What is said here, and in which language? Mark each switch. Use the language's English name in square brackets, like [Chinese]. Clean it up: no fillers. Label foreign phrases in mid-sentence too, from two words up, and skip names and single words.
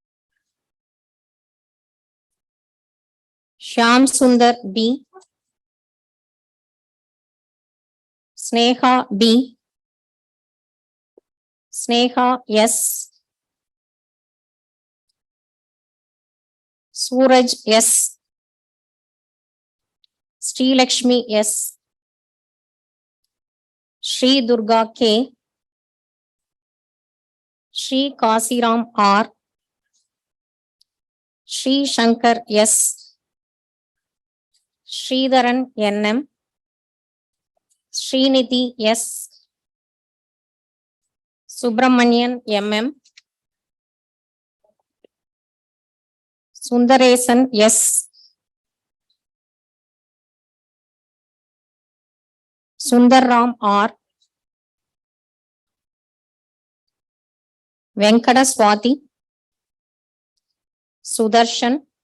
[English] Shyam Sundar B., Sneha B., Sneha S., Suraj S., Sri Lakshmi S., Sri Durga K., Sri Kasiram R., Sri Shankar S., Sridharan NM, Srinidhi S., Subramanian MM, Sundaresan S., Sundarram R., Venkata Swati, Sudarshan,